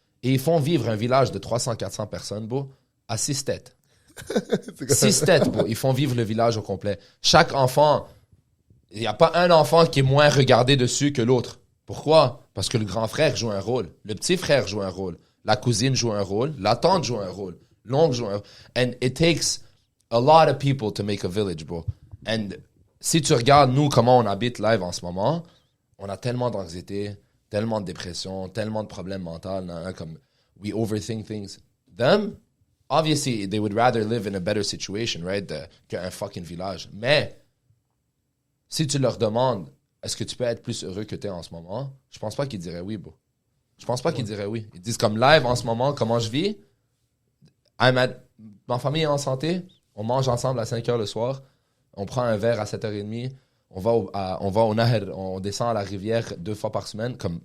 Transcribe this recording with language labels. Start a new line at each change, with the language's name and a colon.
French: Et ils font vivre un village de 300-400 personnes, bro, à 6 têtes. 6 têtes, bro. Ils font vivre le village au complet. Chaque enfant, il n'y a pas un enfant qui est moins regardé dessus que l'autre. Pourquoi? Parce que le grand frère joue un rôle. Le petit frère joue un rôle. La cousine joue un rôle. La tante joue un rôle. L'oncle joue un rôle.
English: And it takes a lot of people to make a village, bro.
French: And si tu regardes, nous, comment on habite live en ce moment, on a tellement d'anxiété, tellement de dépression, tellement de problèmes mentaux, hein, comme
English: we overthink things. Them, obviously, they would rather live in a better situation, right,
French: qu'un fucking village. Mais, si tu leur demandes, est-ce que tu peux être plus heureux que tu es en ce moment, je pense pas qu'ils diraient oui, bro. Je pense pas qu'ils diraient oui. Ils disent comme live en ce moment, comment je vis, ma famille est en santé, on mange ensemble à 5h le soir, on prend un verre à 7h30, on va au Naher, on descend à la rivière 2 fois par semaine.